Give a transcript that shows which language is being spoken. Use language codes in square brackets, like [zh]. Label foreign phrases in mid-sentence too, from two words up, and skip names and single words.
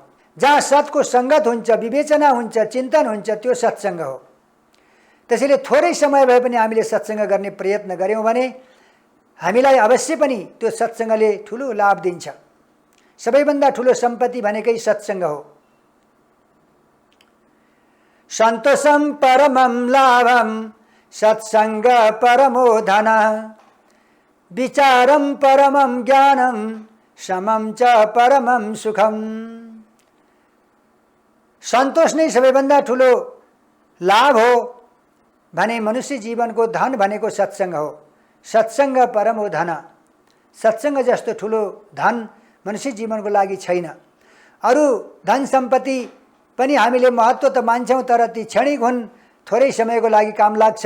[ne] जहाँ सतको सङ्गत हुन्छ, विवेचना हुन्छ, चिन्तन हुन्छ, त्यो सत्सङ्ग हो। त्यसैले थोरै समय भए पनि हामीले सत्सङ्ग गर्ने प्रयत्न गऱ्यौँ भने हामीलाई अवश्य पनि त्यो सत्सङ्गले ठुलो लाभ दिन्छ। सबैभन्दा ठुलो सम्पत्ति भनेकै सत्सङ्ग हो। [sa] सन्तोषम परमं लाभम सत्सङ्ग परमो धन, विचारम परमं ज्ञानम समम च परमं सुखम। [ne] सन्तोष नै सबैभन्दा ठुलो लाभ हो भने मनुष्य जीवनको धन भनेको सत्सङ्ग हो। [sa] सत्सङ्ग परमो धन, [ne] सत्सङ्ग जस्तो ठुलो धन मनुष्य जीवनको लागि छैन। अरू धन सम्पत्ति पनि हामीले महत्त्व त मान्छौँ, तर ती क्षणिक हुन्, थोरै समयको लागि काम लाग्छ।